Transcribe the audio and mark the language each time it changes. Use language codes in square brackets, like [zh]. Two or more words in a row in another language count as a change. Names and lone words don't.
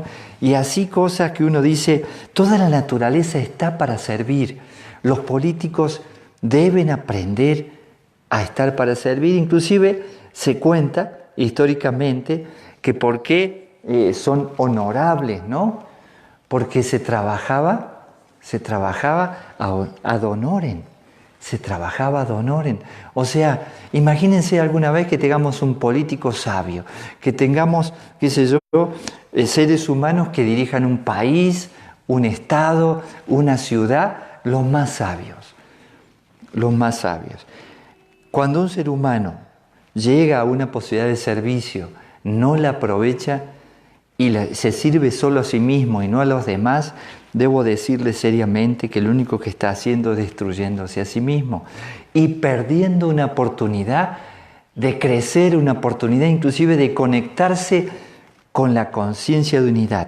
[es] Y así cosas que uno dice, toda la naturaleza está para servir. Los políticos deben aprender a estar para servir. Inclusive se cuenta históricamente que por qué son honorables, ¿no? Porque se trabajaba [la] ad honorem. [es] Se trabajaba [la] ad honorem. [es] O sea, imagínense alguna vez que tengamos un político sabio, que tengamos, qué sé yo, seres humanos que dirijan un país, un estado, una ciudad, los más sabios. Los más sabios. Cuando un ser humano llega a una posibilidad de servicio, no la aprovecha y se sirve solo a sí mismo y no a los demás, debo decirle seriamente que lo único que está haciendo es destruyéndose a sí mismo y perdiendo una oportunidad de crecer, una oportunidad inclusive de conectarse con la conciencia de unidad.